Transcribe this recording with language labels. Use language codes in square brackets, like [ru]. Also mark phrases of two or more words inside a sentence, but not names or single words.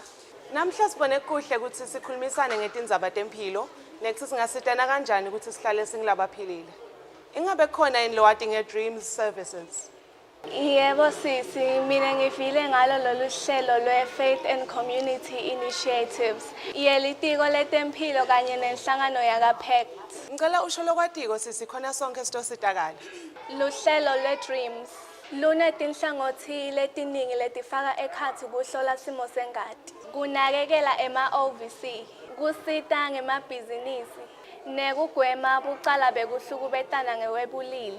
[ss] Namhla sibone kuhle ukuthi sikhulumisane ngetindzaba tempilo nethi singasitana kanjani ukuthi sihlale singilabaphilile. Ingabe khona yini lowati nge-Dreams Services? Yebo sisi, mina ngifile ngalo lolu hlelo lwe-Faith and Community Initiatives. Yelitiko letempilo kanye nenhlangano yaka-PACT. Ngicela usho lokwatiko sisi khona sonke sitositakala. Luhlelo lwe-Dreams lunetinhlangothi letiningi letifaka ekhatsi kuhlola simo sengati, kunakekela ema-OVC, kusita ngemabhizinisi, nekugwema bucala bekuhlukubetana ngewebulili.